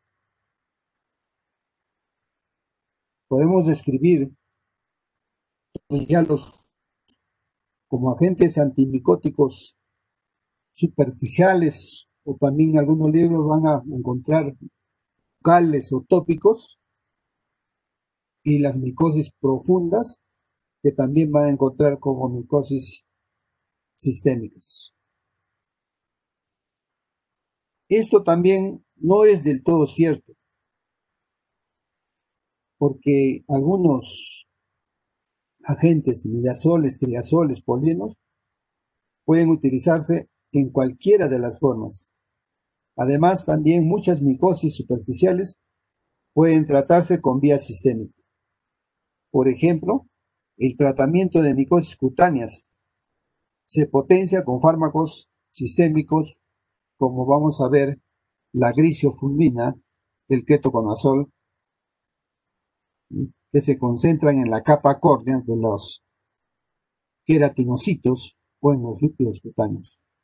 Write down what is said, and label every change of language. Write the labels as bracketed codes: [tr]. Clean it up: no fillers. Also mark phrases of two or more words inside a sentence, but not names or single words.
[es] Podemos describir ya como agentes antimicóticos superficiales, o también algunos libros van a encontrar locales o tópicos, y las micosis profundas, que también van a encontrar como micosis sistémicas. Esto también no es del todo cierto, porque algunos agentes, imidazoles, triazoles, polinos, pueden utilizarse en cualquiera de las formas. Además, también muchas micosis superficiales pueden tratarse con vía sistémica. Por ejemplo, el tratamiento de micosis cutáneas se potencia con fármacos sistémicos, como vamos a ver la gliciofulmina, el ketoconazol, que se concentran en la capa córnea de los queratinocitos o en los lípidos cutáneos.